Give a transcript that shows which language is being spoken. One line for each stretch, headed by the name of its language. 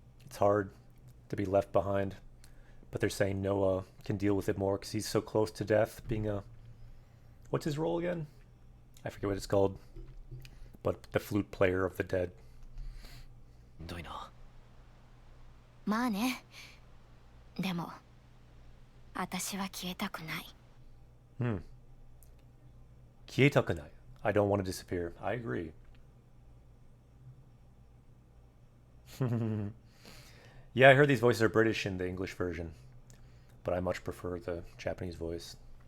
English: It's hard to be left behind. But they're saying Noah can deal with it more because he's so close to death, being a... What's his role again? I forget what it's called. But the flute player of the dead.
Japanese: どいな。まあね。でも、私は消えたくない。消えたくない.
English: I don't want to disappear. I agree. Yeah, I heard these voices are British in the English version. but I much prefer the Japanese voice.